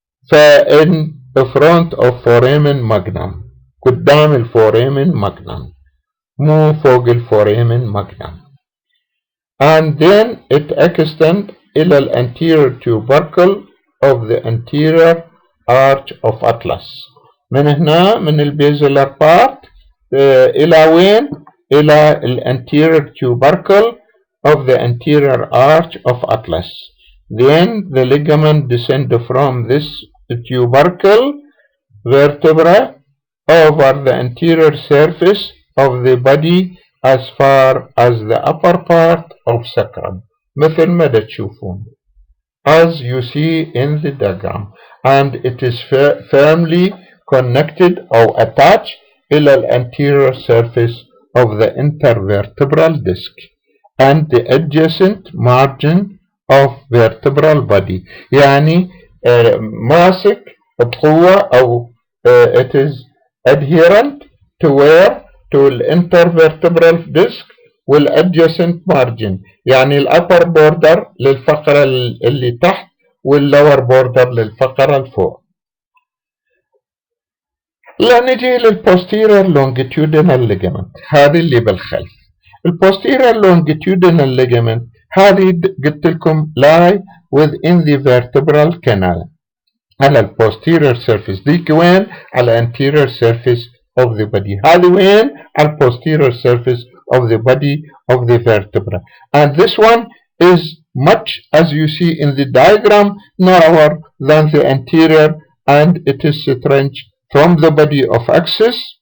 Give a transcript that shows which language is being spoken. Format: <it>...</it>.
<en>فإن front of foramen magnum</en> <ar>قدام الفوريمن</ar> <en>magnum</en> <ar>مو فوق الفوريمن</ar> <en>magnum and then it extends إلى الانتيريور tubercle of the anterior arch of atlas.</en> <ar>من هنا من البيزلر بارت إلى وين؟ إلى الانتيريور</ar> <en>tubercle of the anterior arch of atlas. Then the ligament descends from this tubercle vertebra over the anterior surface of the body as far as the upper part of sacrum.</en> <ar>مثل ما تشوفون</ar> <en>as you see in the diagram and it is firmly connected or attached إلى anterior surface of the intervertebral disc and the adjacent margin of vertebral body يعني</en> <ar>ماسك بقوة أو</ar> <en>it is adherent to where to the intervertebral disc</en> <ar>والadjacent margin يعني الupper border للفقرة اللي تحت والlower border للفقرة الفوق. لا نجي للposterior longitudinal ligament هذه اللي بالخلف.</ar> <en>الposterior longitudinal ligament</en> <ar>هذه قلت لكم</ar> <en>lie within the vertebral canal على الposterior surface</en> <ar>ديك وين؟ على</ar> <en>anterior surface of the body</en> <ar>هذه وين؟ على</ar> <en>posterior surface of the body of the vertebra and this one is much as you see in the diagram narrower than the anterior and it is stretched from the body of axis</en>